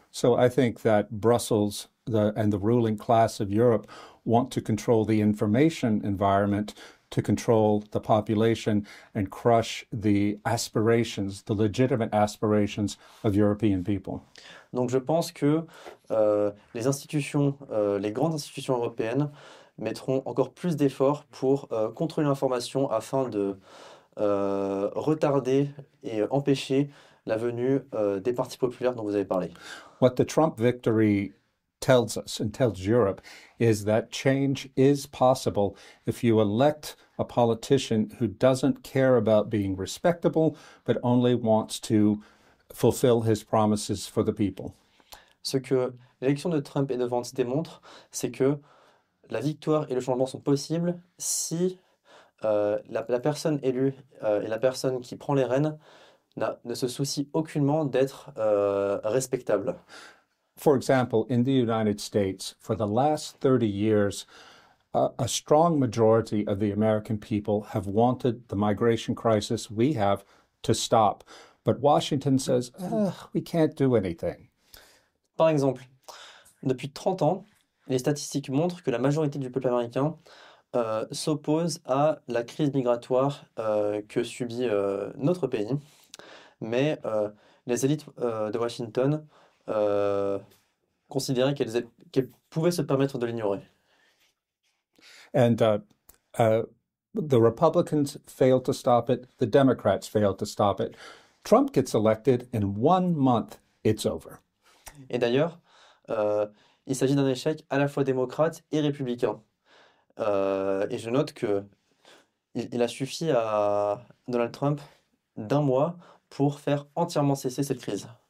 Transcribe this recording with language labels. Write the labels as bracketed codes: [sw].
[en] So I think that Brussels and the ruling class of Europe want to control the information environment, to control the population and crush the aspirations, the legitimate aspirations of European people. [fr] Donc je pense que les institutions, les grandes institutions européennes mettront encore plus d'efforts pour contrôler l'information afin de retarder et empêcher la venue des partis populaires dont vous avez parlé. [en] What the Trump victory tells us and tells Europe is that change is possible if you elect a politician who doesn't care about being respectable, but only wants to fulfill his promises for the people. [fr] Ce que l'élection de Trump et de Vance démontre, c'est que la victoire et le changement sont possibles si la personne élue et la personne qui prend les rênes ne se soucie aucunement d'être respectable. [en] For example, in the United States, for the last 30 years, a strong majority of the American people have wanted the migration crisis we have to stop. But Washington says, we can't do anything. [fr] Par exemple, depuis 30 ans, les statistiques montrent que la majorité du peuple américain s'oppose à la crise migratoire que subit notre pays. Mais les élites de Washington considéraient qu'elles pouvaient se permettre de l'ignorer. [en] And the Republicans failed to stop it. The Democrats failed to stop it. Trump gets elected. In 1 month, it's over. [fr] Et d'ailleurs, il s'agit d'un échec à la fois démocrate et républicain. Et je note que il a suffi à Donald Trump d'1 mois pour faire entièrement cesser cette crise.